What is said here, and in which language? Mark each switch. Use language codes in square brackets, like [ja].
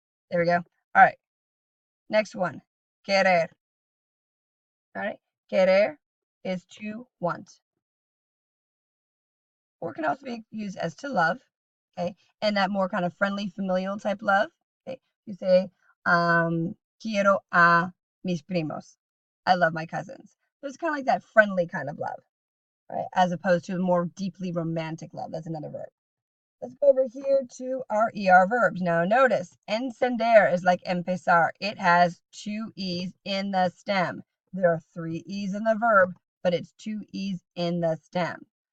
[en] There we go. All right. Next one. Querer. All right. Querer is to want. Or can also be used as to love. Okay. And that more kind of friendly, familial type love. Okay. You say, [es] quiero a mis primos. [en] I love my cousins. So it's kind of like that friendly kind of love, right? As opposed to a more deeply romantic love. That's another verb. Let's go over here to our ER verbs. Now notice, encender is like empezar. It has 2 E's in the stem. There are 3 E's in the verb, but it's 2 E's in the stem.